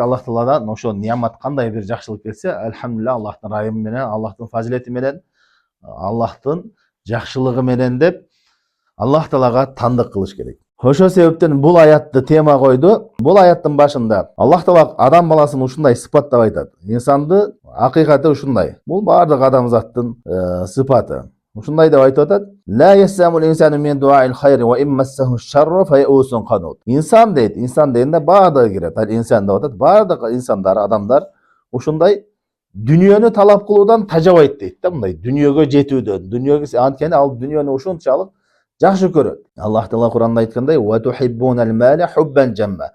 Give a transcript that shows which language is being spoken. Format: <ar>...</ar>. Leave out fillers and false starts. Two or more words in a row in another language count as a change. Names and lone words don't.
<ky>Аллах Тааладан ошо неамат кандай бир жакшылык келсе, альхамдулилlah, Аллахтын райымы менен, Аллахтын фазилети менен, Аллахтын жакшылыгы менен деп Аллах Таалага таандык кылыш керек. Ошол себептен бул аятты тема койду. Бул аяттын башында Аллах Таала адам баласын ушундай сыпаттап айтат. Инсанды акыйкаты ушундай. Бул бардык адамзаттын сыпаты. Ушундай деп айтып атат.</ky> <ar>لا يسأم الإنسان من دعاء الخير و إن مسه الشر فيئوس قنوط.</ar> <ky>Инсан дейт. Инсан дегенде бардыгы кирет. Ал инсан деп атат. Бардык инсандар, адамдар ушундай дүниөнү талап кылуудан тажабайт дейт да, мындай дүниөгө жетүүдөн. Дүниөгө анткени ал дүниөнү ушунчалык жакшы көрөт. Аллах Таала Куранда айткандай:</ky> <ar>"و تحبون المال حبا جما."</ar>